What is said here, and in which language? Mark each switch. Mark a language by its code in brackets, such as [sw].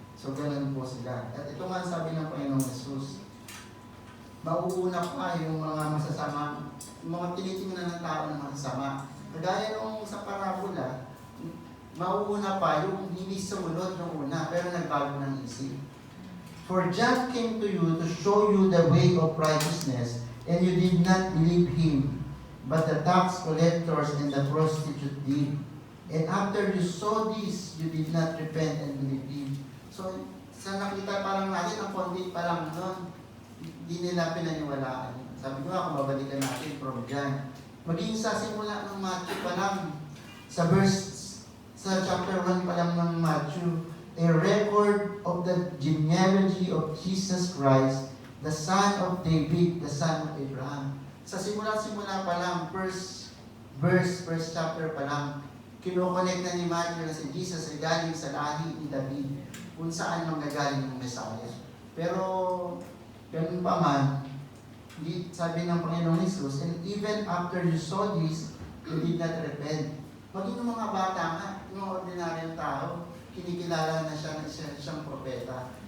[tl] So, ganun po sila. At ito nga sabi ng Panginoong Jesus, mauuna pa yung mga masasama, yung mga tinitingnan ng tao na masasama. Kagaya nung sa parabola, mauuna pa yung hindi sumunod ng una, pero nagbago ng isip. [en] For John came to you to show you the way of righteousness, and you did not believe him, but the tax collectors and the prostitute did. And after you saw this, you did not repent and believe him. [tl] So, sa nakita pa lang natin, ang konti pa lang nun, hindi nila pinaniwalaan. Sabi ko kung babalikan natin from John. Maging sa simula ng Matthew pa lang, sa chapter 1 pa lang ng Matthew, [en] a record of the genealogy of Jesus Christ, the son of David, the son of Abraham. [tl] Sa simula pa lang, first chapter pa lang, kinokonek na ni Matthew na si Jesus ay galing sa lahi ni David, kung saan manggagaling ng Messiah. Pero, ganun pa man, sabi ng Panginoong Jesus, [en] and even after you saw this, you did not repent. [tl] Maging yung mga bata nga, yung mga ordinaryong tao, kinikilala na siya na siyang propeta.